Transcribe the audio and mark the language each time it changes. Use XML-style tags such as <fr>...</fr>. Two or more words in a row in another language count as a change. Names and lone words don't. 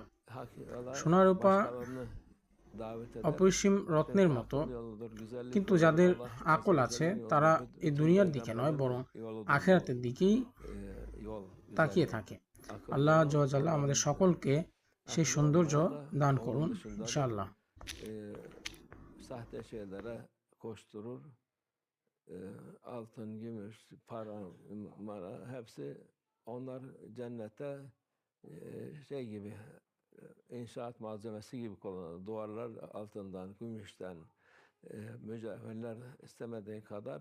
<bn>সোনা, রূপা অপরিসীম রত্নের মতো, কিন্তু যাদের আকল আছে তারা এই দুনিয়ার দিকে নয়, বরং আখিরাতের দিকেই তাকিয়ে থাকে।</bn> <ar>الله عز وجل</ar> <bn>আমাদের সকলকে সেই সৌন্দর্য দান করুন ইনশাআল্লাহ।</bn> <tr>Altın, gümüş, para, mara hepsi onlar cennette şey gibi inşaat malzemesi gibi kullanılır. Duvarlar altından, gümüşten, mücevherler istemediğin kadar.</tr>